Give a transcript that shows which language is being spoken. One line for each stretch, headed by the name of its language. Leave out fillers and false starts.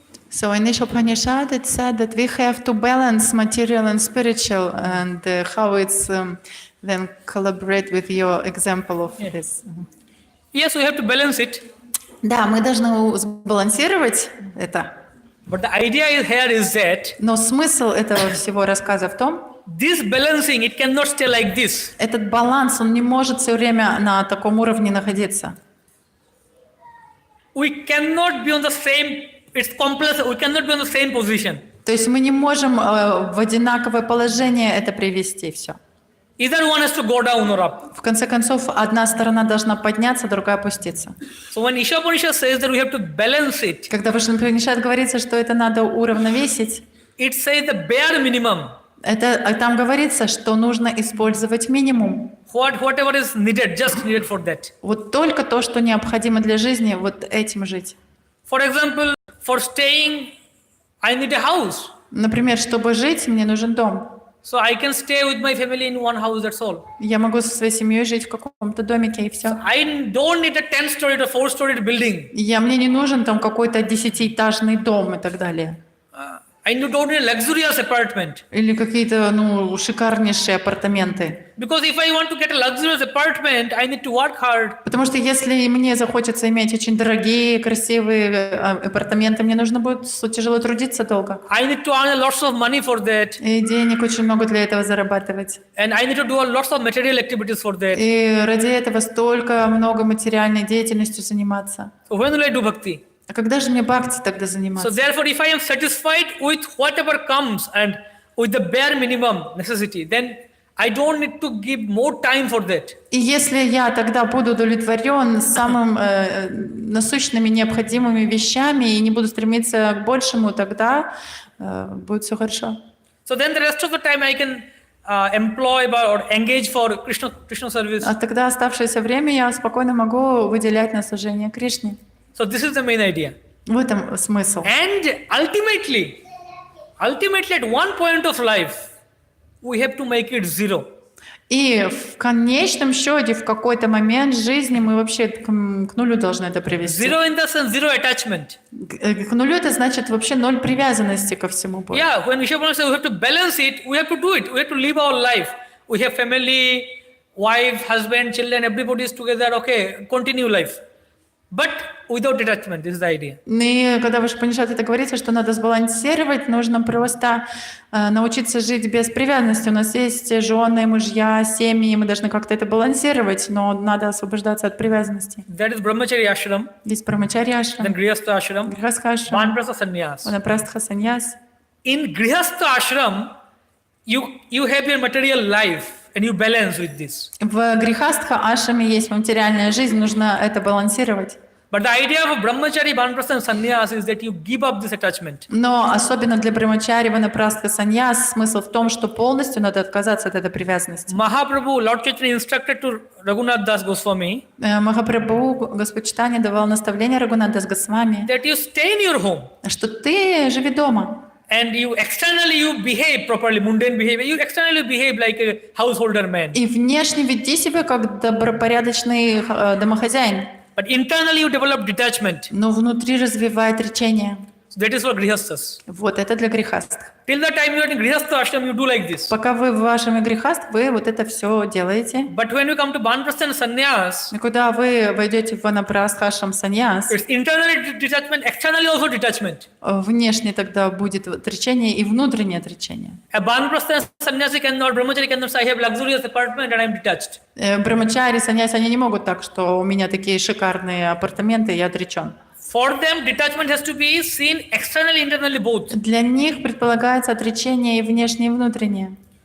English: So in each Upanishad it said that we have to balance material and spiritual, and how it's then collaborate with your example of this. Yes, we have to balance it.
Russian: Да, мы должны сбалансировать это.
English: But the idea here is that
Russian: Но смысл этого всего рассказа в том,
English: this balancing, it cannot stay like this.
Russian: этот баланс, он не может все время на таком уровне находиться.
English: We cannot be on the same it's complex. We cannot be in the same position.
Russian: То есть мы не можем в одинаковое положение это привести все.
English: Either one has to go down or up.
Russian: В конце концов, одна сторона должна подняться, другая опуститься.
English: So when Isha says that we have to balance it,
Russian: Когда в Ишванапанишад говорится, что это надо уравновесить,
English: it says the bare minimum.
Russian: Там говорится, что нужно использовать минимум.
English: Whatever is needed, just needed for that.
Russian: Вот только то, что необходимо для жизни, вот этим жить.
English: For example, for staying, I need a house.
Russian: Например, чтобы жить, мне нужен дом.
English: So I can stay with my family in one house, that's all.
Russian: Я могу со своей семьей жить в каком-то домике, и все.
English: I don't need a 10-story or 4-story building.
Russian: Мне не нужен там какой-то 10-этажный дом и так далее.
English: I don't need a luxurious apartment.
Russian: Или какие-то, шикарнейшие апартаменты.
English: Because if I want to get a luxurious apartment, I need to work hard.
Russian: Потому что если мне захочется иметь очень дорогие, красивые апартаменты, мне нужно будет тяжело трудиться долго.
English: I need to earn lots of money for that.
Russian: И денег очень много для этого зарабатывать.
English: And I need to do lots of material activities for that.
Russian: И ради этого столько много материальной деятельностью заниматься.
English: So when will I do bhakti?
Russian: А когда же мне бхакти тогда
English: So
Russian: заниматься?
English: therefore, if I am satisfied with whatever comes and with the bare minimum necessity, then I don't need to give more time for that.
Russian: И если я тогда буду удовлетворен самым насущными необходимыми вещами и не буду стремиться к большему, тогда будет все хорошо.
English: So then the rest of the time I can employ or engage for Krishna service.
Russian: А тогда оставшееся время я спокойно могу выделять на служение Кришне.
English: So this is the main idea.
Russian: В этом смысл.
English: And ultimately at one point of life, we have to make it zero.
Russian: И в конечном счете, в какой-то момент жизни мы вообще к нулю должны это привести.
English: Zero in the sense, zero attachment.
Russian: К нулю это значит вообще ноль привязанности ко всему.
English: Yeah, when Vishwanath says we have to balance it, we have to do it. We have to live our life. We have family, wife, husband, children, everybody is together. Okay, continue life. But without attachment, this is the idea.
Russian: И когда в Ишванапанишад это говорится, что надо сбалансировать, нужно просто научиться жить без привязанности. У нас есть жены, мужья, семьи, мы должны как-то это балансировать, но надо освобождаться от привязанности.
English: That is brahmachari ashram,
Russian: Есть брамачари
English: then
Russian: ашрам,
English: grihastha ashram,
Russian: грихастха ашрам,
English: vanprastha sannyas.
Russian: ванапрастха саньяс.
English: In grihastha ashram, you have your material life and you balance with this.
Russian: В грихастха ашраме есть материальная жизнь, нужно это балансировать.
English: But the idea of brahmachari, vanprastha and sannyas is that you give up this attachment.
Russian: Но особенно для брамачари, ванапрастха, саньяс смысл в том, что полностью надо отказаться от этой привязанности.
English: Mahaprabhu, Lord Chaitanya instructed to Raghunath Das Goswami
Russian: Махапрабху, Господь Чайтанья давал наставление Рагунат Дас Госвами,
English: that you stay in your home
Russian: что ты живи дома.
English: and you externally behave properly, mundane behavior. You externally behave like a householder man.
Russian: И внешне веди себя как добропорядочный домохозяин,
English: But internally you develop detachment.
Russian: но внутри развивай отречение.
English: So that is for grihasthas.
Russian: Вот это для грехастх.
English: Till the time you are in grihastha ashram, you do like this.
Russian: Пока вы в вашем грехастх, вы вот это все делаете.
English: But when you come to vanprastha and sannyas,
Russian: И когда вы войдете в ванапрастхашам саньяс,
English: it's internally detachment, externally also detachment.
Russian: внешне тогда будет отречение и внутреннее отречение.
English: A vanprastha and sannyasi cannot, brahmachari cannot say, I have luxurious apartment and I am detached.
Russian: Брамачари, саньяси, они не могут так, что у меня такие шикарные апартаменты, я отречен.
English: For them, detachment has to be seen externally, internally both.
Russian: Для них предполагается отречение и внешнее, и внутреннее.